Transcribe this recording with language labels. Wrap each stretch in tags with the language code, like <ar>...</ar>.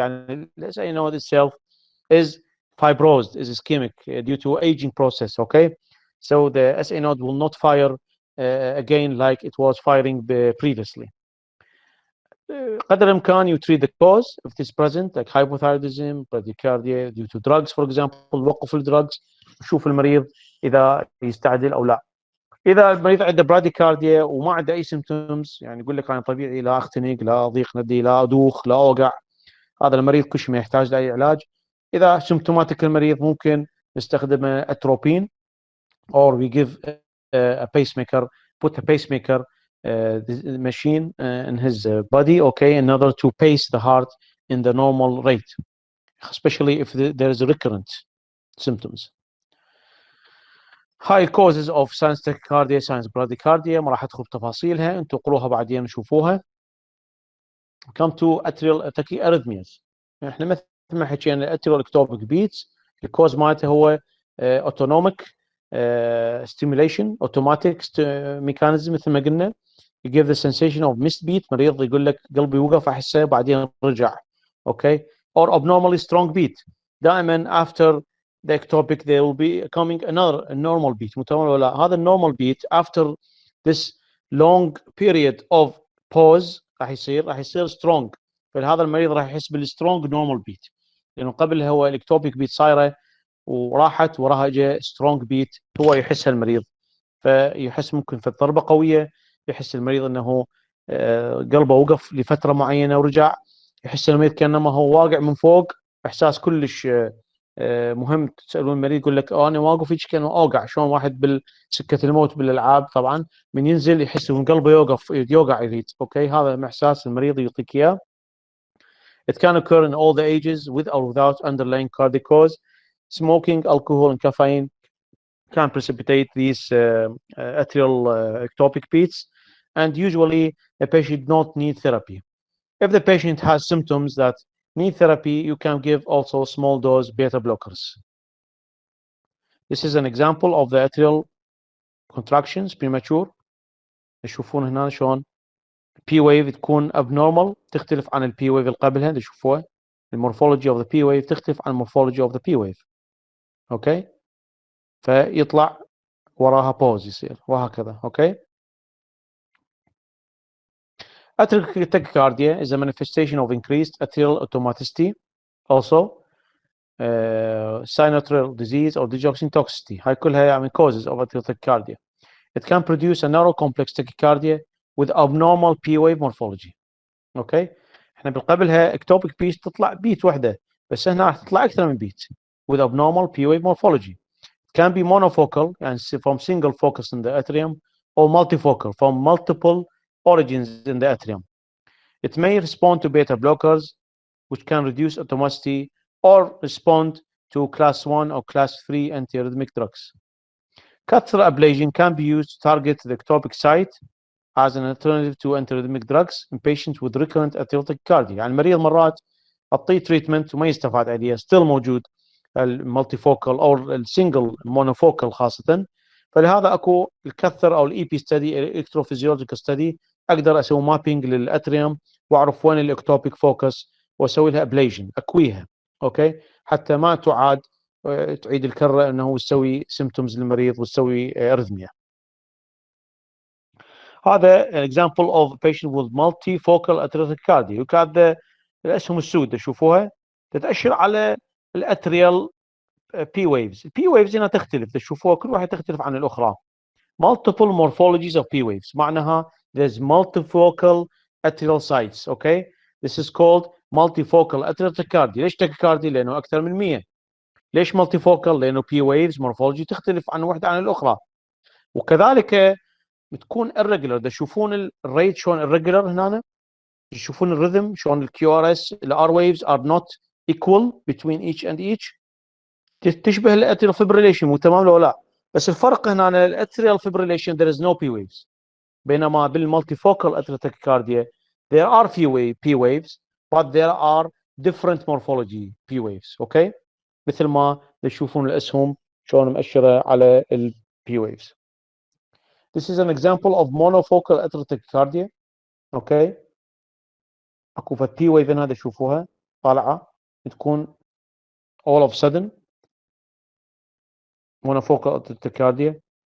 <en>يعني let's say itself is fibrosed, is ischemic due to aging process. Okay, so the SA node will not fire again like it was firing previously.</en> <ar>قدر الامكان</ar> <en>you treat the cause if it is present like hypothyroidism, bradycardia due to drugs for example.</en> <ar>وقف الدراجز، شوف المريض اذا يستعدل او لا. اذا المريض عنده bradycardia وما عنده اي symptoms، يعني يقول لك انا طبيعي، لا اختنق، لا ضيق ندي، لا ادوخ، لا اوقع، هذا المريض كلش ما يحتاج لاي علاج. اذا symptomatic المريض ممكن نستخدم اتروبين</ar> <en>or we give a pacemaker, put a pacemaker machine in his body, okay, in order to pace the heart in the normal rate, especially if there is recurrent symptoms.</en> <ar>هاي</ar> <en>causes of sinus tachycardia, sinus bradycardia،</en> <ar>ما راح ادخل بتفاصيلها، انتم قروها بعدين نشوفوها.</ar> <en>come to atrial tachyarrhythmias.</en> <ar>احنا مثل ما حكينا atrial ectopic beats الكوز مالته هو</ar> <en>autonomic stimulation automatic mechanism</en> <ar>مثل ما قلنا.</ar> <en>you give the sensation of missed beat،</en> <ar>مريض يقول لك قلبي وقف احسه بعدين رجع.</ar> <en>okay، or abnormally strong beat. دائما after the ectopic there will be coming another normal beat.</en> <ar>متمول ولا هذا</ar> <en>normal beat after this long period of pause</en> <ar>راح يصير</ar> <en>strong.</en> <ar>فهذا المريض راح يحس بالstrong normal beat، لانه قبل هو الاكتوبيك بيت صايره وراحت وراها جاء سترونج بيت هو يحسها المريض، فيحس ممكن في ضربه قويه، يحس المريض انه قلبه وقف لفتره معينه ورجع، يحس المريض كانما هو واقع من فوق، احساس كلش مهم. تسالون المريض يقول لك انا واقف هيك كانه اوقع، شلون واحد بالسكه الموت بالالعاب طبعا من ينزل يحس ان قلبه يوقع يريد. اوكي، هذا احساس المريض يعطيك اياه.</ar> <en>It can occur in all the ages with or without underlying cardiac cause. Smoking, alcohol, and caffeine can precipitate these atrial ectopic beats, and usually the patient not need therapy. If the patient has symptoms that need therapy, you can give also small dose beta blockers. This is an example of the atrial contractions premature.</en> <ar>تشوفون هنا شلون P wave تكون abnormal، تختلف عن ال P wave اللي قبلها. تشوفوها المورفولوجي of the P wave تختلف عن المورفولوجي of the P wave. اوكي، فيطلع وراها pause يصير وهكذا.</ar> <en>Okay, atrial tachycardia is a manifestation of increased atrial automaticity, also sinoatrial disease or digoxin toxicity. هاي كلها يعني causes of atrial tachycardia. It can produce a narrow complex tachycardia with abnormal P wave morphology.</en> <ar>اوكي، احنا بالقبلها ectopic beat تطلع بيت واحده، بس هنا راح تطلع اكثر من بيت</ar> <en>with abnormal P wave morphology. It can be monofocal يعني from single focus in the atrium, or multifocal from multiple origins in the atrium. It may respond to beta blockers which can reduce automaticity or respond to class 1 or class 3 antiarrhythmic drugs. Catheter ablation can be used to target the ectopic site as an alternative to antiarrhythmic drugs in patients with recurrent atrial tachycardia.</en> <ar>يعني المريض مرات اعطيه تريتمنت وما يستفاد عليه، ستيل موجود المالتيفوكال او السنجل مونوفوكال خاصه. فلهذا اكو الكثر او الاي بي ستدي الكتروفيزيولوجيكال ستدي، اقدر اسوي مابينج للاتريوم واعرف وين الاكتوبيك فوكس واسوي لها ابليشن اكويها. اوكي، حتى ما تعاد تعيد الكره انه تسوي سيمبتومز للمريض وتسوي ارثميا. هذا</ar> <en>an example of a patient with multifocal atrial tachycardia. Look at</en> <ar>الاسهم السود تشوفوها تتاشر على الاتريال بي ويفز. البي ويفز هنا تختلف، تشوفوها كل واحده تختلف عن الاخرى.</ar> <en>multiple morphologies of P waves</en> <ar>معناها</ar> <en>there's multifocal atrial sites. okay, this is called multifocal atrial tachycardia.</en> <ar>ليش tachycardia؟ لانه اكثر من 100. ليش multifocal؟ لانه P waves morphology تختلف عن واحده عن الاخرى. وكذلك بتكون irregular. تشوفون الريت شلون irregular هنا، تشوفون الرhythm شلون الكيو ار اس الار</ar> <en>waves are not equal between each and each.</en> <ar>تشبه الاتريال fibrillation، مو تمام لو لا؟ بس الفرق هنا الاتريال fibrillation</ar> <en>there is no P waves،</en> <ar>بينما بالمالتيفوكال اتريال</ar> <en>tachycardia there are P waves but there are different morphology P waves.</en> <ar>اوكي، مثل ما تشوفون الاسهم شلون مؤشره على ال P waves.</ar> <en>This is an example of monofocal atrial tachycardia.</en> <ar>اوكي، اكو فد</ar> <en>P wave</en> <ar>هنا تشوفوها طالعه تكون</ar> <en>all of a sudden monofocal atrial tachycardia.</en>